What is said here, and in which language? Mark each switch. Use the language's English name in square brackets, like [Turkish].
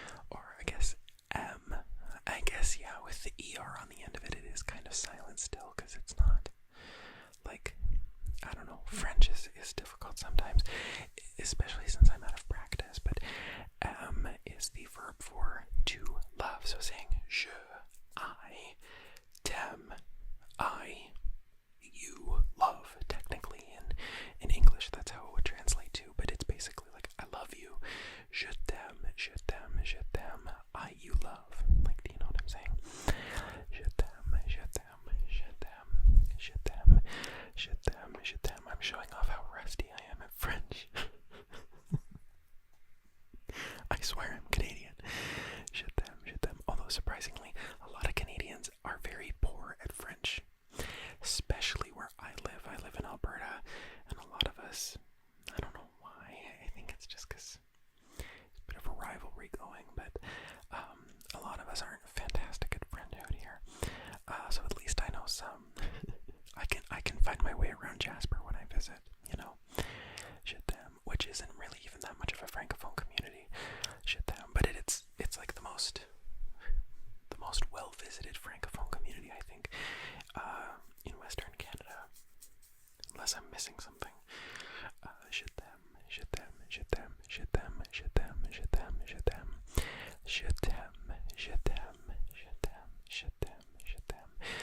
[English] Or I guess M. I guess, yeah, with the E-R on the end of it, it is kind of silent still, because it's not, like, I don't know, French is difficult sometimes, especially since I'm out of practice, but M is the verb for to love, so saying je, I, t'aime, you love, technically, in English, that's how it would translate to, but it's basically like, I love you, [French] je t'aime, je t'aime, je t'aime, [English] you love, like, do you know what I'm saying? [French] Je t'aime, je t'aime, je t'aime, je t'aime, je t'aime, je t'aime. [English] I'm showing off how rusty I am at French. I swear I'm Canadian. [French] Je t'aime, je t'aime. [English] Although surprisingly, a lot of Canadians are very poor at French, especially where I live. I live in Alberta, and a lot of us, I don't know why, I think it's just because it's a bit of a rivalry going, but a lot of us aren't fantastic at French out here. So at least I know some. I can find my way around Jasper when I visit, you know. [French] Je t'aime, [English] which isn't really even that much of a francophone community. [French] Je t'aime, [English] but it's like the most well-visited francophone community, I think, in Western Canada, unless I'm missing something. [French] Je t'aime, je t'aime, je t'aime, je t'aime, je t'aime, je t'aime, je t'aime, je t'aime, je t'aime, je t'aime, je t'aime, je t'aime,